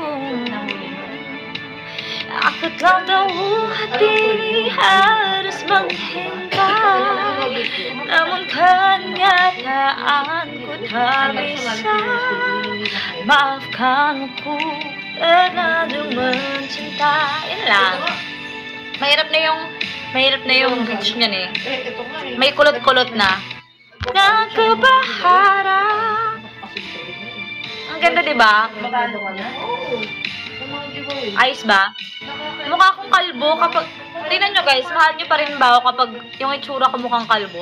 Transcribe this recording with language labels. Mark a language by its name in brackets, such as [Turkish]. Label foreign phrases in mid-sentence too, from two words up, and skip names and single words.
[Indonesian] Aku tak tahu hati ini harus menghindar, namun kenyataanku tak bisa. Maafkan aku terlalu mencinta. [Filipino] Yun lang. Mahirap na yung bridge niyan eh. May kulot-kulot na. Nagkabaharap. Ang ganda, diba? Ayos ba? Mukha akong kalbo kapag... Tingnan nyo guys, mahal nyo pa rin ba ako kapag yung itsura ko mukhang kalbo?